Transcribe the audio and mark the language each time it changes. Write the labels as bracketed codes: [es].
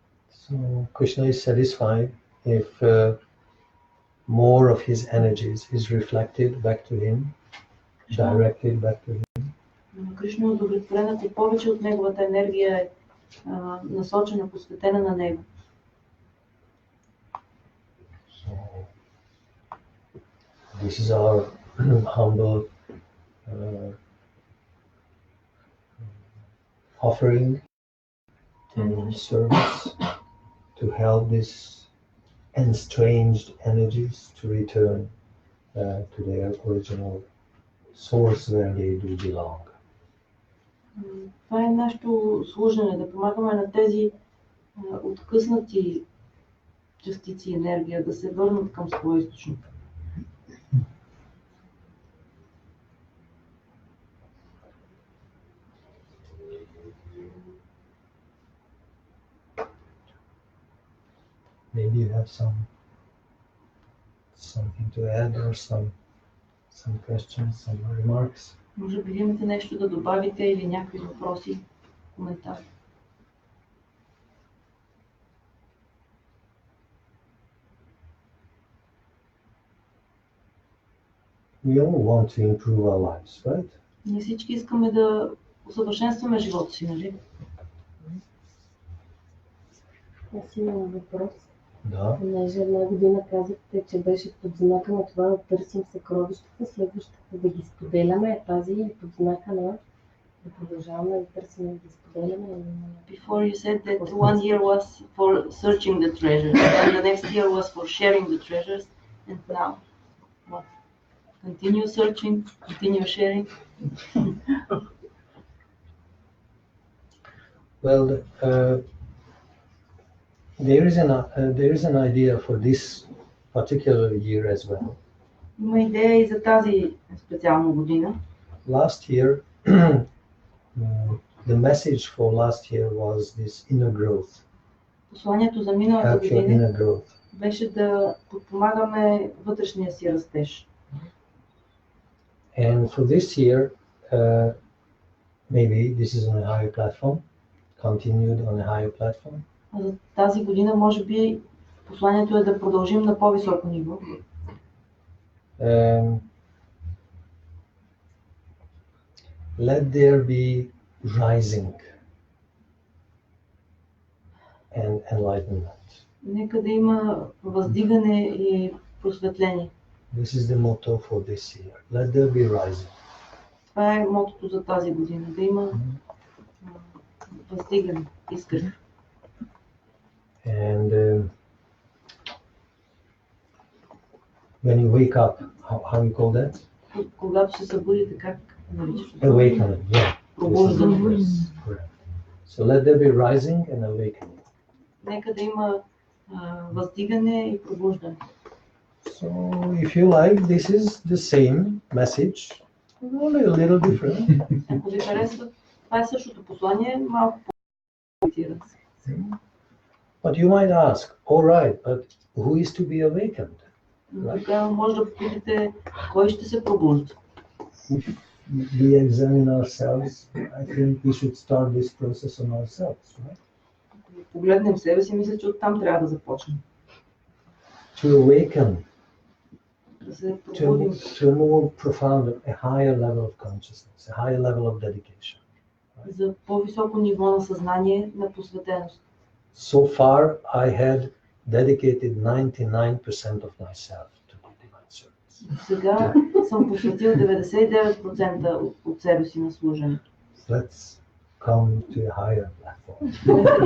[en] So Krishna is satisfied if more of his energies is reflected back to him, directed back to him. [bg] Кришна е удовлетворен, ако повече от неговата енергия е насочена, посветена на него. [en] So, this is our humble offering and service to help these estranged energies to return to their original source where they do belong. [bg] Това е нашето служене, да помагаме на тези откъснати частици енергия да се върнат към своя източник. [en] Maybe you have something to add or some questions, some remarks. [bg] Може би имате нещо да добавите или някакви въпроси, коментари. [en] We all want to improve our lives, right? [bg] Ние всички искаме да усъвършенстваме живота си, нали? Аз имам въпрос. Да. Понеже една година казахте, че беше под знака на това да търсим съкровищата, следващата да ги споделяме, тази е под знака на да продължаваме да търсим и да ги споделяме. [en] Before you said that 1 year was for searching the treasures, and the next year was for sharing the treasures, and now what? Continue searching, continue sharing. Well, there is an idea for this particular year as well. [bg] Има идея и за тази специална година. [en] Last year, the message for last year was this inner growth. [bg] Посланието за миналата [en] Help your [bg] година [en] inner growth. [bg] беше да подпомагаме вътрешния си растеж. [en] And for this year, maybe this is on a higher platform, continued on a higher platform. [bg] А за тази година може би посланието е да продължим на по-високо ниво. [en] Let there be rising and enlightenment. [bg] Нека да има въздигане и просветление. [en] This is the motto for this year. Let there be rising. [bg] Това е мотото за тази година. Да има въздигане, искане. [en] And when you wake up, how you call that? [bg] Когато се събудите, как наричаш? [en] Awakening, yeah. [bg] Пробуждане. [en] Correct. So let there be rising and awakening. [bg] Нека да има въздигане и пробуждане. [en] So if you like, this is the same message, only a little different. [bg] Ако ви харесва, това е същото послание, малко по-комплицирано. [en] But you might ask, all right, but who is to be awakened? [bg] Тогава може да попитате, кой ще се пробужда. [en] If we examine ourselves, I think we should start this process on ourselves, right? [bg] Ако погледнем себе си, мисля, че оттам трябва да започнем. [en] To awaken [bg] Да се [en] to [bg] пробудим [en] a more profound, a higher level of consciousness, a higher level of dedication. [bg] за по-високо ниво на съзнание, на посветеност. [en] So far, I had dedicated 99% of myself to the divine service. [bg] Сега съм посветил 99% от себе си на служене. [en] Let's come to a higher platform.